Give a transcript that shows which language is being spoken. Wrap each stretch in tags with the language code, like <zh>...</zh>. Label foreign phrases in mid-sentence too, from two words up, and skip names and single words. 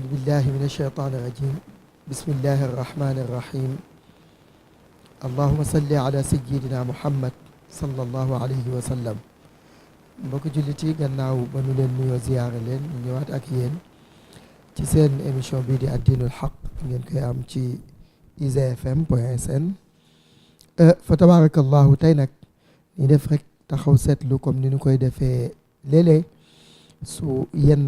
<ar>بالله من الشيطان الرجيم بسم الله الرحمن الرحيم اللهم صل على سيدنا محمد صلى الله عليه وسلم</ar> <wo>mbokk jullit yi gannaaw ba nu leen nuyoo ziyaare leen ñu ñëwaat ak yéen ci seen émission bii di Ad-Dinul Haq ngeen koy am ci izfm.sn fa tabarakallahu tey nag ñu def rek taxaw seetlu comme ni ñu koy defee léeg-léeg su yenn</wo>